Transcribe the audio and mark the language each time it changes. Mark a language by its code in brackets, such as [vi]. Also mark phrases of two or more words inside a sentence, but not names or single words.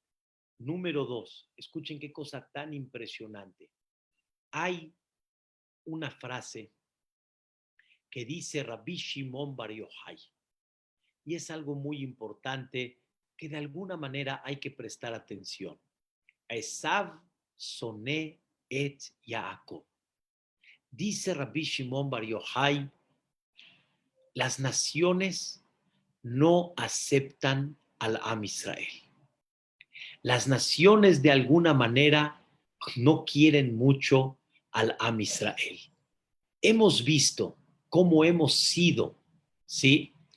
[es] Número 2, escuchen qué cosa tan impresionante. Hay una frase que dice Rabbi Shimon Bar Yochai y es algo muy importante que de alguna manera hay que prestar atención. [he] עשו שונא את יעקב. [es] Dice Rabbi Shimon Bar Yochai, las naciones no aceptan al Am Israel. Las naciones de alguna manera no quieren mucho al Am Israel. hemos visto cómo hemos sido, ¿sí?